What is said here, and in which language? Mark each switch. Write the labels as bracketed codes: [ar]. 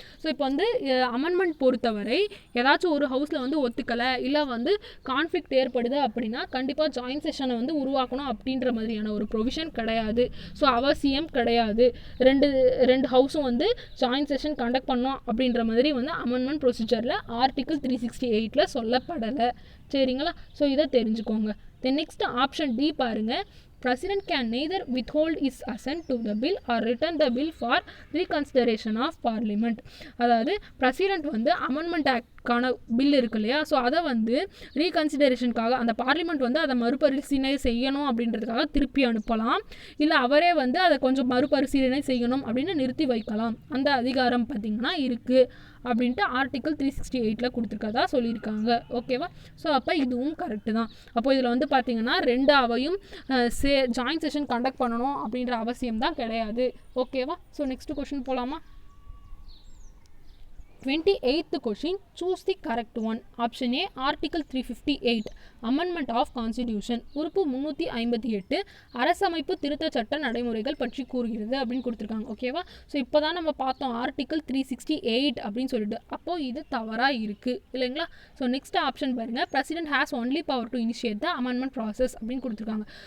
[ta] So இப்போ வந்து amendment பொறுத்தவரை ஏதாச்சும் ஒரு ஹவுஸில் வந்து ஒத்துக்கலை இல்லை வந்து கான்ஃப்ளிக்ட் ஏற்படுது அப்படின்னா கண்டிப்பாக ஜாயின்ட் செஷனை வந்து உருவாக்கணும் அப்படின்ற மாதிரியான ஒரு ப்ரொவிஷன் கிடையாது. ஸோ அவசியம் கிடையாது. ரெண்டு ஹவுஸும் வந்து ஜாயின்ட் செஷன் கண்டக்ட் பண்ணோம் அப்படின்ற மாதிரி வந்து அமெண்ட்மெண்ட் ப்ரொசீஜரில் ஆர்டிகிள் 368 சொல்லப்படலை. சரிங்களா. ஸோ இதை தெரிஞ்சுக்கோங்க. தென் நெக்ஸ்ட் ஆப்ஷன் டி பாருங்கள். [en] President can neither withhold his assent to the bill or return the bill for reconsideration of parliament. [ta] அதாவது பிரசிடென்ட் வந்து அமெண்ட்மெண்ட் ஆக்ட்கான பில் இருக்கு இல்லையா, ஸோ அதை வந்து ரீகன்சிடரேஷனுக்காக அந்த பார்லிமெண்ட் வந்து அதை மறுபரிசீலனை செய்யணும் அப்படின்றதுக்காக திருப்பி அனுப்பலாம், இல்லை அவரே வந்து அதை கொஞ்சம் மறுபரிசீலனை செய்யணும் அப்படின்னு நிறுத்தி வைக்கலாம். அந்த அதிகாரம் பார்த்திங்கன்னா இருக்குது அப்படின்ட்டு ஆர்டிகிள் 368 கொடுத்துருக்கதா சொல்லியிருக்காங்க. ஓகேவா. ஸோ அப்போ இதுவும் கரெக்டு தான். அப்போ இதில் வந்து பார்த்திங்கன்னா 2 அவையும் ஜாயின்ட் செஷன் கண்டக்ட் பண்ணணும் அப்படின்ற அவசியம் தான் கிடையாது. ஓகேவா. ஸோ நெக்ஸ்ட் கொஸ்டின் போகலாமா. [en] 28th question, choose the correct one. Option A, Article 358, Amendment of Constitution. [ta] உறுப்பு 358 அரசமைப்பு திருத்த சட்ட நடைமுறைகள் பற்றி கூறுகிறது அப்படின்னு கொடுத்துருக்காங்க. ஓகேவா. ஸோ இப்போ தான் நம்ம பார்த்தோம் ஆர்டிகிள் 368 அப்படின்னு சொல்லிட்டு. அப்போது இது தவறாக இருக்குது இல்லைங்களா. ஸோ நெக்ஸ்ட் ஆப்ஷன் பாருங்கள். [en] president has only power to initiate the amendment process [ta] அப்படின்னு கொடுத்துருக்காங்க.